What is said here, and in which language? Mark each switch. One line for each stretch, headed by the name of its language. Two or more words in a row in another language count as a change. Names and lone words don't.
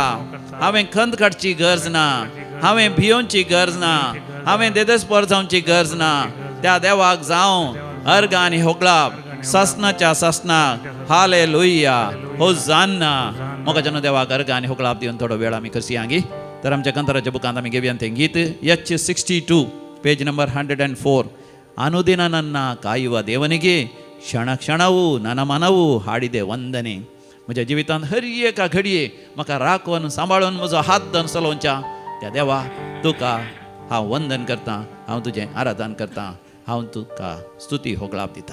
Konkani: हांवें खंत काडची गरज ना, हांवें भियोवची गरज ना, हांवें देदेस्पर जावची गरज ना. त्या देवाक जावं अर्ग आनी होकळाप ससनाच्या ससनाक. हालेलुया, होसान्ना. मोगा जन देवाक अर्ग आनी होकळाप दिवन थोडो वेळ आमी करसी हांगी. तर आमच्या कंतराच्या बुकांत आमी घेवया तें गीत एच 62
English: page number
Konkani: 104.
Kannada: ಅನುದಿನ ನನ್ನ ಕಾಯುವ ದೇವನಿಗೆ ಕ್ಷಣ ಕ್ಷಣವೂ ನನ್ನ ಮನವೂ ಹಾಡಿದೆ ವಂದನೆ.
Konkani: म्हज्या जिवितांत हर एका घडये म्हाका राखून सांबाळून म्हजो हात धरून चलोवच्या त्या देवा तुका हांव वंदन करता, हांव तुजें आराधन करता, हांव तुका स्तुती होकळाप दिता.